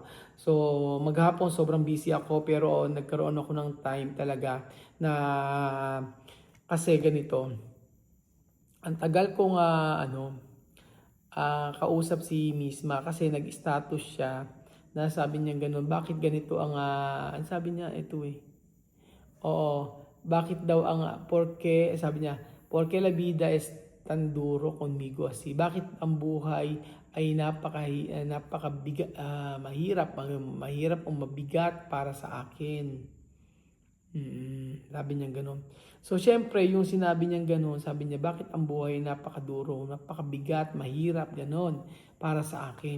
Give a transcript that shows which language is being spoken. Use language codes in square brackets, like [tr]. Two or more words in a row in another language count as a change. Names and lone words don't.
[tl] So maghapon sobrang busy ako pero nagkaroon ako ng time talaga na kasi ganito. Ang tagal kong kausap si Misma kasi nag-status siya na sabi niya ganun, bakit ganito ang sabi niya ito Oo, bakit daw porque sabi niya, [es] porque la vida es tan duro conmigo así. [tl] Bakit ang buhay ay mahirap o mabigat para sa akin. Sabi niya ganun. So, syempre, yung sinabi niya ganun, sabi niya, bakit ang buhay napakaduro, napakabigat, mahirap, ganun, para sa akin.